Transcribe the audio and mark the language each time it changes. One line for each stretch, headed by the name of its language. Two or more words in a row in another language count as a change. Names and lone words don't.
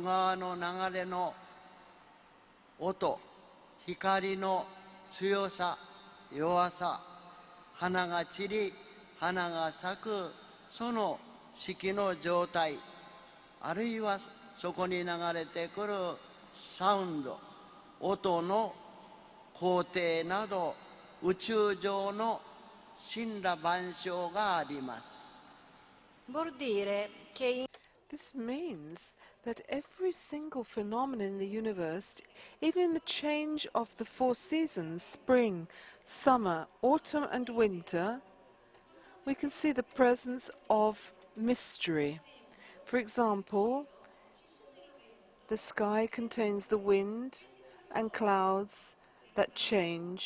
Japanese: 川の流れの音光の強さ弱さ花が散り花が咲くその四季の状態あるいはそこに流れてくるサウンド音の工程など宇宙上の森羅万象があります。
Italian: vuol dire che
English: This means that every single phenomenon in the universe, even in the change of the four seasons, spring, summer, autumn and winter, we can see the presence of mystery. For example, the sky contains the wind and clouds that change.